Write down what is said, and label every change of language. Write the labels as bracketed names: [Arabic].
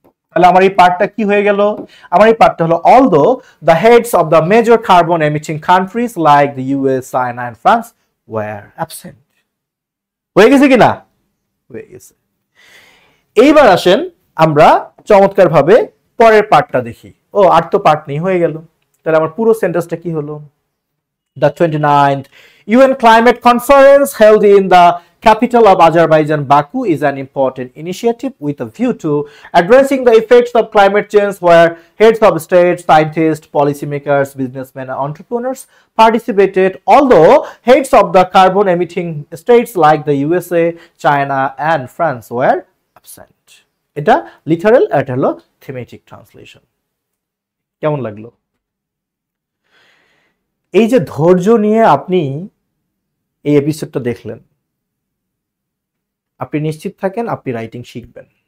[Bangla] তাহলে আমার এই পার্টটা কি হয়ে গেল, আমার এই পার্টটা হলো [English] Although the heads of the major carbon emitting countries like the US, China and France were absent. [Bangla] হয়ে গেছে কিনা? হয়ে গেছে। এইবার আসেন আমরা চমৎকার ভাবে পরের পার্টটা দেখি। ও আর তো পার্ট নেই, হয়ে গেল। তাহলে আমার পুরো সেন্টেন্সটা কি হলো, [English] the 29th UN Climate Conference held in the capital of Azerbaijan, Baku, is an important initiative with a view to addressing the effects of climate change, where heads of states, scientists, policymakers, businessmen, and entrepreneurs participated, although heads of the carbon emitting states like the USA, China, and France were absent. [Bangla] এটা literal, এটা হলো thematic translation. কেমন লাগলো? এই যে ধৈর্য নিয়ে আপনি এই এপিসোডটা দেখলেন, আপনি নিশ্চিত থাকেন আপনি রাইটিং শিখবেন।